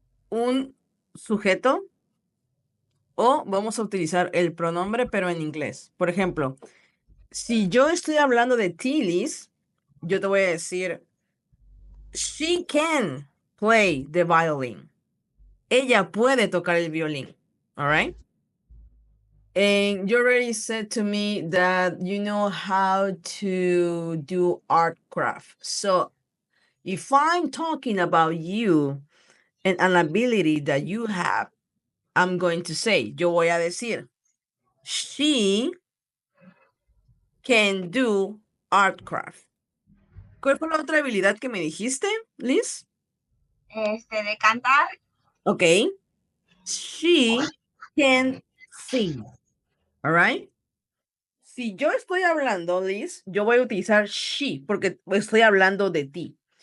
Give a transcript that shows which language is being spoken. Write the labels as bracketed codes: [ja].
[es] Un sujeto o vamos a utilizar el pronombre, pero en inglés. Por ejemplo, si yo estoy hablando de Tilis, yo te voy a decir, [en] she can play the violin. [es] Ella puede tocar el violín. [en] All right? And you already said to me that you know how to do art craft. So if I'm talking about you and an ability that you have, I'm going to say, [es] yo voy a decir, [en] she can do art craft. [es] ¿Cuál fue la otra habilidad que me dijiste, Liz? De cantar. [en] Okay. She can sing. All right. [es] Si yo estoy hablando, Liz, yo voy a utilizar she porque estoy hablando de ti.